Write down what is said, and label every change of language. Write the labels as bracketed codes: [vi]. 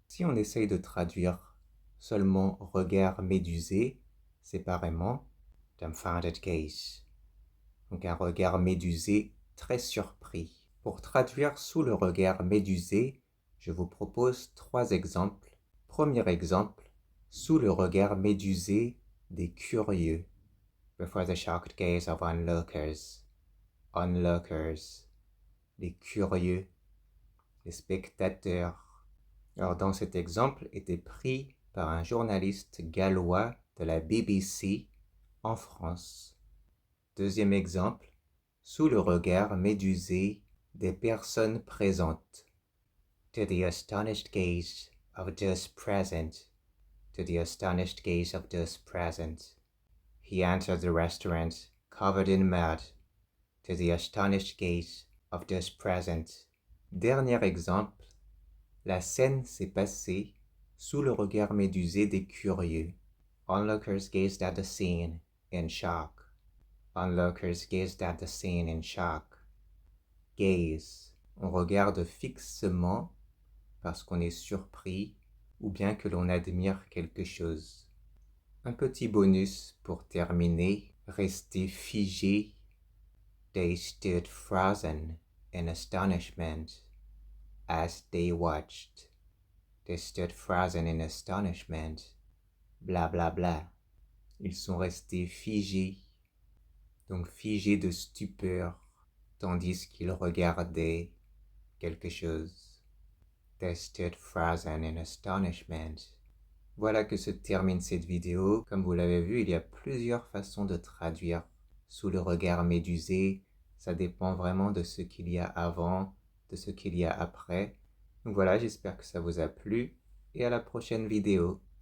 [fr] Si on essaye de traduire seulement regard médusé, séparément, [en] dumbfounded gaze, [fr] donc un regard médusé très surpris. Pour traduire sous le regard médusé, je vous propose 3 exemples. Premier exemple, sous le regard médusé des curieux. [en] Before the shocked gaze of onlookers. [fr] Onlookers. Les curieux. Les spectateurs. Alors dans cet exemple était pris par un journaliste gallois de la BBC en France. Deuxième exemple, sous le regard médusé des personnes présentes. [en] To the astonished gaze of those present. To the astonished gaze of those present. He entered the restaurant covered in mud. To the astonished gaze of those present. [fr] Dernier exemple, la scène s'est passée sous le regard médusé des curieux. [en] Onlookers gazed at the scene in shock. Onlookers gazed at the scene in shock. [fr] Gaze, on regarde fixement parce qu'on est surpris ou bien que l'on admire quelque chose. Un petit bonus pour terminer, rester figé. [en] They stood frozen in astonishment as they watched. They stood frozen in astonishment. Bla bla bla. [fr] Ils sont restés figés, donc figés de stupeur, tandis qu'ils regardaient quelque chose. [en] They stood frozen in astonishment. [fr] Voilà que se termine cette vidéo. Comme vous l'avez vu, il y a plusieurs façons de traduire sous le regard médusé. Ça dépend vraiment de ce qu'il y a avant, de ce qu'il y a après. Donc voilà, j'espère que ça vous a plu et à la prochaine vidéo.